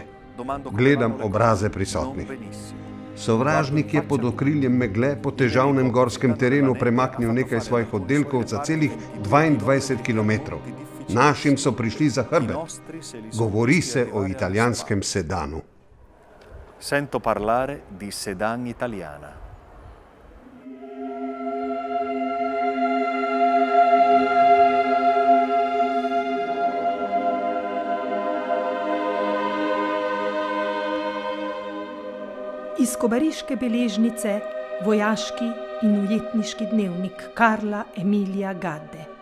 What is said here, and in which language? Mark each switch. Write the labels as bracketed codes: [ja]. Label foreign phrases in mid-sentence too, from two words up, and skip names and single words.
[sl] Gledam obraze prisotnih. Sovražnik je pod okriljem megle po težavnem gorskem terenu premaknil nekaj svojih oddelkov za celih 22 kilometrov. Našim so prišli za hrbet. Govori se o italijanskem sedanu. [it] Sento parlare di sedan italiana. [sl] Iz kobariške beležnice vojaški in ujetniški dnevnik Karla Emilija Gadde.